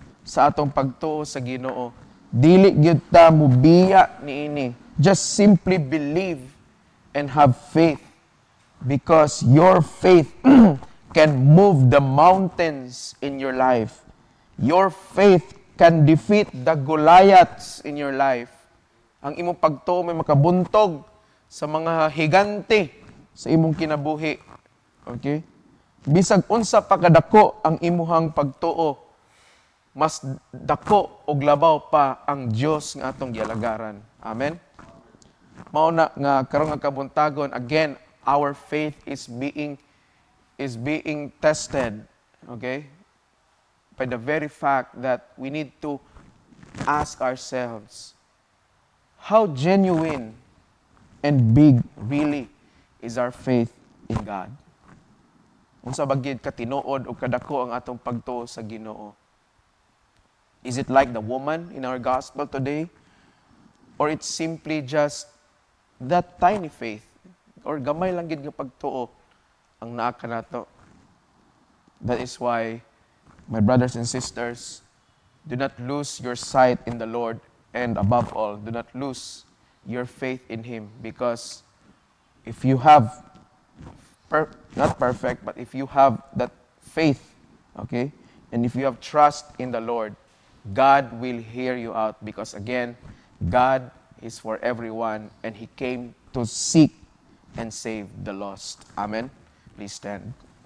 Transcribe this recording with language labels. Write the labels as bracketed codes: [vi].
[ceb] sa atong pagtuo sa Ginoo. Dili gyud ta mubiya niini. [en] Just simply believe and have faith, because your faith can move the mountains in your life. Your faith can defeat the Goliaths in your life. [ceb] Ang imong pagtuo may makabuntog sa mga higante sa imong kinabuhi. Okay? Bisag unsa pa kadako ang imuhang pagtuo, mas dako og labaw pa ang Dios nga atong gialagaran. Amen. Mao na nga karon nga kabuntagon, [en] again, our faith is being tested, okay? By the very fact that we need to ask ourselves, how genuine and big really is our faith in God? [ceb] Unsa bagid ka tinuod o kadako ang atong pagtuo sa Ginoo? [en] Is it like the woman in our gospel today? Or it's simply just that tiny faith? [ceb] Or gamay lang gid nga pagtuo ang naa kanato? [en] That is why, my brothers and sisters, do not lose your sight in the Lord, and above all, do not lose your faith in Him, because if you have, not perfect, but if you have that faith, okay, and if you have trust in the Lord, God will hear you out, because again, God is for everyone, and He came to seek and save the lost. Amen. Please stand.